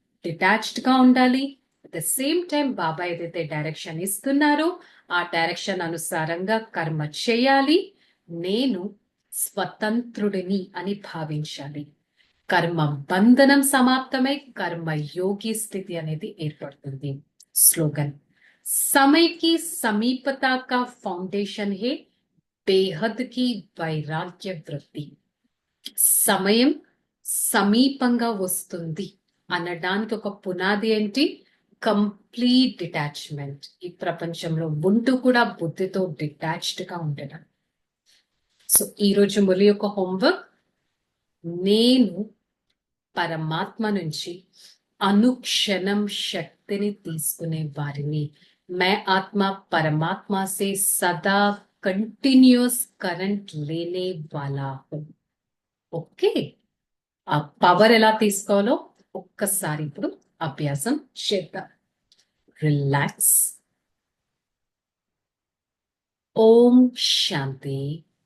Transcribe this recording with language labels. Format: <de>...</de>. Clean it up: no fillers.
<te>Detached గా ఉండాలి. At the same time బాబా ఏదైతే డైరెక్షన్ ఇస్తున్నారో ఆ డైరెక్షన్ అనుసారంగా కర్మ చేయాలి. నేను స్వతంత్రుడిని అని భావించాలి. కర్మ బంధనం సమాప్తమై కర్మ యోగి స్థితి అనేది ఏర్పడుతుంది. స్లోగన్,</te> <hi>समय की समीपता का फाउंडेशन है बेहद की వైరాగ్య వృత్తి.</hi> <te>సమయం సమీపంగా వస్తుంది అనడానికి ఒక పునాది ఏంటి? Complete detachment. ఈ ప్రపంచంలో ఉంటూ కూడా బుద్ధితో డిటాచ్డ్ గా ఉండడం. సో ఈరోజు ములి యొక్క హోంవర్క్, నేను పరమాత్మ నుంచి అనుక్షణం శక్తిని తీసుకునే వారిని.</te> <hi>मै आत्मा परमात्मा से सदा कंटिन्यूअस करंट लेने वाला हूं.</hi> <te>ఓకే, ఆ పవర్ ఎలా తీసుకోవాలో ఒక్కసారి ఇప్పుడు అభ్యాసం చేద్దాం. రిలాక్స్. ఓం శాంతి.</te>